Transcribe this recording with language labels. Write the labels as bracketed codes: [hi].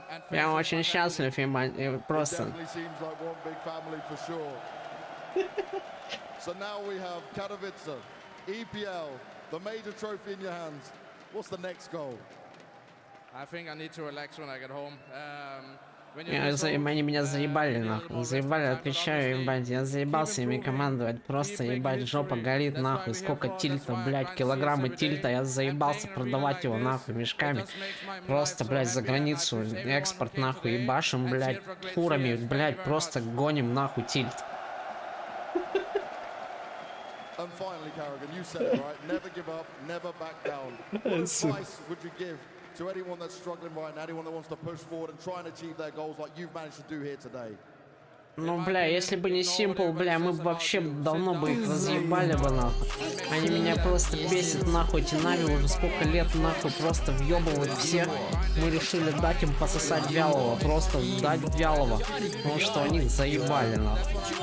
[ru] Я очень счастлив и просто... [en] So now we have Katowice, EPL, the major trophy in your hands. What's the next goal? I think I need to relax when I get home. [ru] Они меня заебали, нахуй. Заебали, отвечаю, ебать. Я заебался ими командовать. Просто, ебать, жопа горит, нахуй. Сколько тильта, блядь, килограммы тильта. Я заебался продавать его, нахуй, мешками. Просто, блядь, за границу. Экспорт, нахуй, ебашим, блядь, фурами, блядь, просто гоним, нахуй, тильт. [en] And finally, Carrigan, you said it right. Never give up, never back down. What advice would you give to anyone that's struggling right now, anyone that wants to push forward and try and achieve their goals like you've managed to do here today? [ru] Ну, бля, если бы не Simple, бля, мы бы вообще давно бы их разъебали бы, нахуй. Они меня просто бесят, нахуй, эти NaVi уже сколько лет, нахуй, просто въебывают всех. Мы решили дать им пососать вялого, просто дать вялого, потому что они заебали, нахуй.